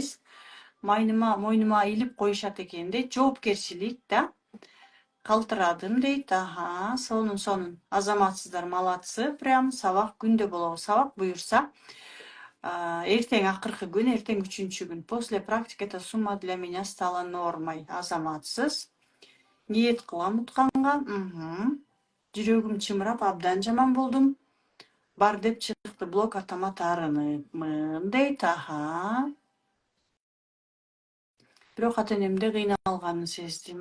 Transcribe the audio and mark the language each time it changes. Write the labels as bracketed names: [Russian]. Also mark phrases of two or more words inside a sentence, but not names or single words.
[Kyrgyz] Мойнума илип коюшат экен дейт. Жоопкерчилик да. Калтырадым дейт. Сонун. Азаматсыздар, молодцы. Прям сабак күндө болобу. Сабак буюрса, эртең акыркы күн, эртең 3-чү күн. [Russian] После практики эта сумма для меня стала нормой. [Kyrgyz] Азаматсыз. Ниет кылам утканга. Жүрөгүм чымырап, абдан жаман болдум. Бар деп чыкты блог, атама таарынымын дейт. Бирок ата энемде кыйналганын сездим.